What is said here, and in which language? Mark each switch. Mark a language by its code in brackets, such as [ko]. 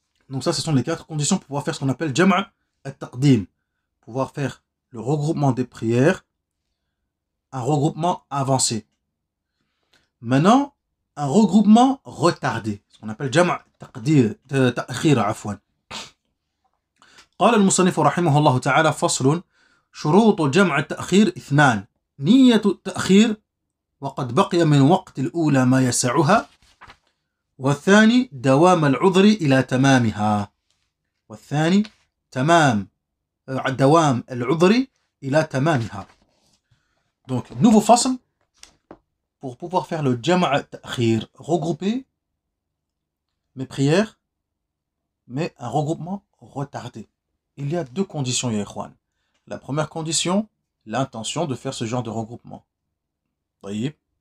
[fr] Donc ça, ce sont les 4 conditions pour pouvoir faire ce qu'on appelle jam' al-taqdim. Pouvoir faire le regroupement des prières, un regroupement avancé. Maintenant, un regroupement retardé, ce qu'on appelle jam' ta'khir afwan. [ar] قال المصنف رحمه الله تعالى فصل شروط جمع التأخير 2 نية التأخير وقد بقي من وقت الأولى ما يسعها والثاني دوام العذر إلى تمامها والثاني دوام العذر إلى تمامها. [fr] Donc, nouveau fasl pour pouvoir faire le jam' ta'khir, regrouper mes prières, mais un regroupement retardé. Il y a 2 conditions, ya ikhwan. La première condition, l'intention de faire ce genre de regroupement. Voyez?